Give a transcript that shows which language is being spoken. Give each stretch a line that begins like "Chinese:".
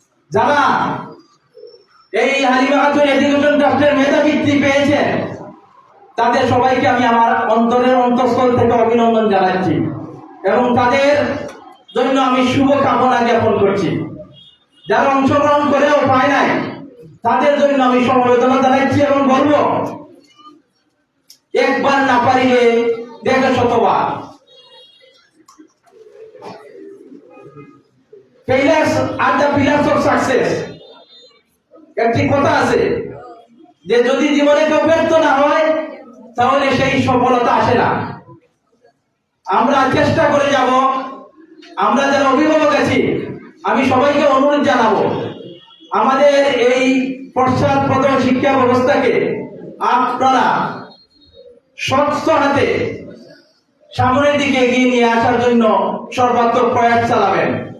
Bangla: যারা এই হালিমা খাতুন এডুকেশন ট্রাস্টের মেধাবৃত্তি পেয়েছেন, তাদের সবাইকে আমি আমার অন্তরের অন্তঃস্থল থেকে অভিনন্দন জানাচ্ছি এবং তাদের জন্য আমি শুভ কামনা জ্ঞাপন করছি। যারা অংশগ্রহণ করেও পায় নাই, তাদের জন্য আমি সমবেদনা জানাচ্ছি এবং বলবো, একবার না পারিলে দেখে শতবার।
English: Failures are the pillars of success.
Bangla: একটি কথা আছে যে যদি জীবনে কেউ ব্যর্থ না হয়, তাহলে সেই সফলতা আসে না। আমরা চেষ্টা করে যাব। আমরা যারা অভিভাবক আছি, আমি সবাইকে অনুরোধ জানাবো, আমাদের এই পশ্চাৎপদ শিক্ষা ব্যবস্থাকে আপনারা শক্ত হাতে সামনের দিকে এগিয়ে নিয়ে আসার জন্য সর্বাত্মক প্রয়াস চালাবেন।